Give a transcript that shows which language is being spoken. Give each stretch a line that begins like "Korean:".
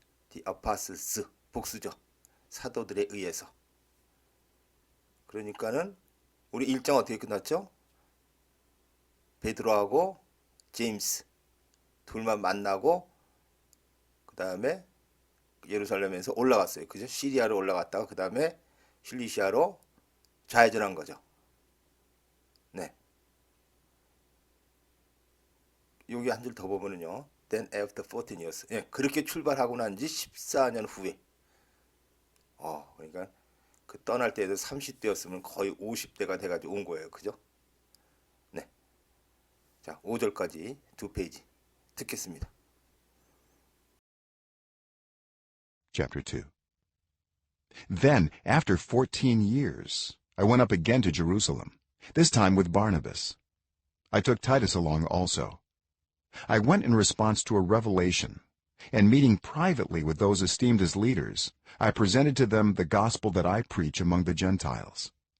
English: The apostles 복수죠.
Korean: 사도들에 의해서. 그러니까는 우리 1장 어떻게 끝났죠? 베드로하고 제임스 둘만 만나고 그 다음에 예루살렘에서 올라갔어요. 그죠? 시리아로 올라갔다가 그 다음에 실리시아로 좌회전한 거죠. 네. 여기 한 줄 더 보면은요. Then after 14 years. 예, 그렇게 출발하고 난 지 14년 후에. 그러니까 그 떠날 때에도 30대였으면 거의 50대가 돼가지고 온 거예요. 그죠? 네. 자, 5절까지 두 페이지 듣겠습니다.
English: Chapter 2. Then, after 14 years, I went up again to Jerusalem, this time with Barnabas. I took Titus along also. I went in response to a revelation, and meeting privately with those esteemed as leaders, I presented to them the gospel that I preach among the Gentiles.